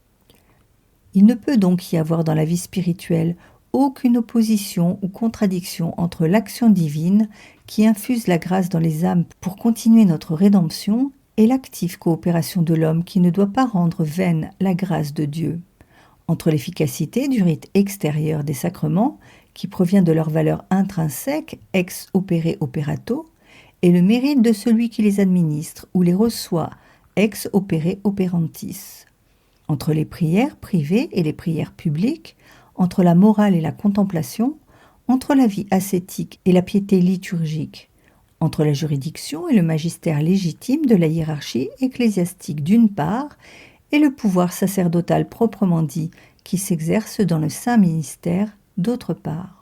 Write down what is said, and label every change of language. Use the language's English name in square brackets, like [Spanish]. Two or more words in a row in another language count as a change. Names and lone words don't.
[French] Il ne peut donc y avoir dans la vie spirituelle aucune opposition ou contradiction entre l'action divine qui infuse la grâce dans les âmes pour continuer notre rédemption et l'active coopération de l'homme qui ne doit pas rendre vaine la grâce de Dieu, entre l'efficacité du rite extérieur des sacrements qui provient de leur valeur intrinsèque [Latin] ex opere operato [French] et le mérite de celui qui les administre ou les reçoit [Latin] ex opere operantis, [French] entre les prières privées et les prières publiques, entre la morale et la contemplation, entre la vie ascétique et la piété liturgique, entre la juridiction et le magistère légitime de la hiérarchie ecclésiastique d'une part, et le pouvoir sacerdotal proprement dit qui s'exerce dans le saint ministère d'autre part.